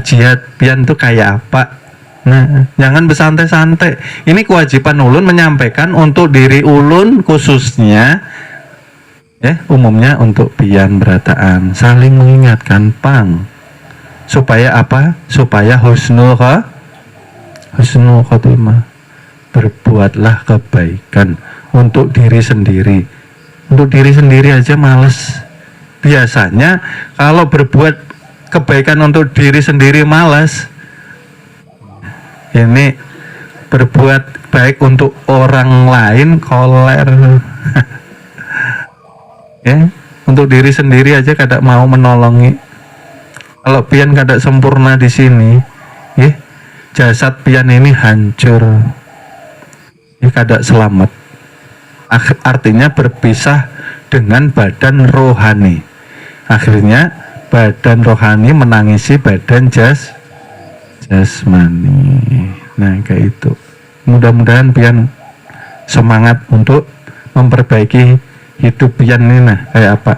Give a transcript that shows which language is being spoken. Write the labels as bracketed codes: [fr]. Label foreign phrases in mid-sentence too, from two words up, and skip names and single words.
[bjn] Jihad pian tuh kayak apa? Nah, jangan bersantai-santai. Ini kewajiban ulun menyampaikan untuk diri ulun khususnya, umumnya untuk pian berataan, saling mengingatkan pang. [id] Supaya apa? Supaya [ar] husnul khotimah. [id] Berbuatlah kebaikan untuk diri sendiri. Untuk diri sendiri aja males. Biasanya kalau berbuat kebaikan untuk diri sendiri malas, ini berbuat baik untuk orang lain koler. [bjn] Untuk diri sendiri aja kada mau menolongi. Kalau pian kada sempurna di sini, jasad pian ini hancur, kada selamat. [id] Artinya berpisah dengan badan rohani. Akhirnya badan rohani menangisi badan jasmani. Nah kayak itu. [bjn] Mudah-mudahan pian semangat untuk memperbaiki hidup pian ini nah kayak apa.